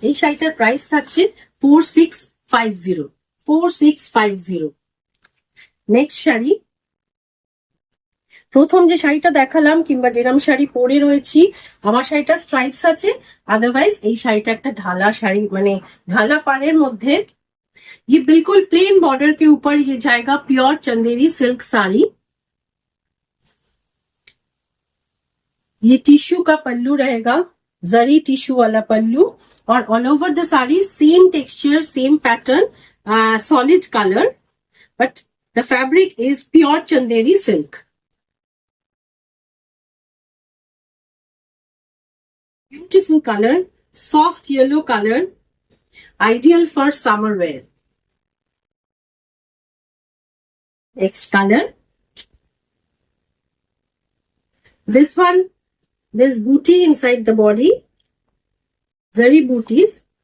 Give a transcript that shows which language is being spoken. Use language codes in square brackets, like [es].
[bn] এই শাড়িটার প্রাইস থাকছে 4650। নেক্সট শাড়ি, প্রথম যে শাড়িটা দেখালাম কিংবা যেরকম শাড়ি পরে রয়েছি, আমার শাড়িটা স্ট্রাইপস আছে, আদারওয়াইজ এই শাড়িটা একটা ঢালা শাড়ি, মানে ঢালা পাড়ের মধ্যে। [hi] ये बिल्कुल प्लेन बॉर्डर के ऊपर ये जाएगा प्योर चंदेरी सिल्क साड़ी। ये टिश्यू का पल्लू रहेगा, जरी टिश्यू वाला पल्लू, और all over the sari same texture, same pattern, solid colour, but the fabric is pure Chanderi silk. [en] Beautiful color, soft yellow color, ideal for summer wear. Next color. This one, there's booty inside the body. Zari booties.